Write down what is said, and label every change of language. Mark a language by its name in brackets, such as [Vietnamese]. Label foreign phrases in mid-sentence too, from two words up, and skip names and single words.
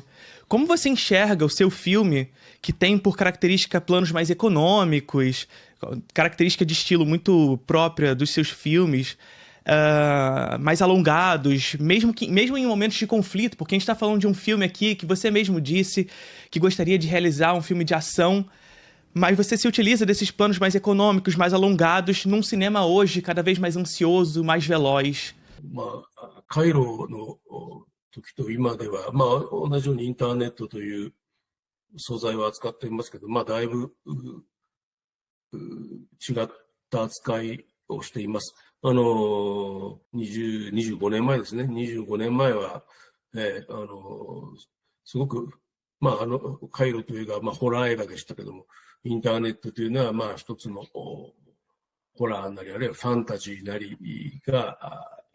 [Portuguese] Como você enxerga o seu filme, que tem por característica planos mais econômicos, característica de estilo muito própria dos seus filmes, mais alongados, mesmo em momentos de conflito, porque a gente está falando de um filme aqui que você mesmo disse que gostaria de realizar um filme de ação, mas você se utiliza desses planos mais econômicos, mais alongados, num cinema hoje cada vez mais ansioso, mais veloz. [Japanese] まあ、カイロの時と今では、まあ、同じようにインターネットという素材を扱っていますけど、まあ、だいぶ違った扱いをしています。25年前ですね。25年前は、すごく、まあ、カイロという映画は、まあ、ホラー映画でしたけども、インターネットというのは、まあ、一つのホラーなり、あるいはファンタジーなりが、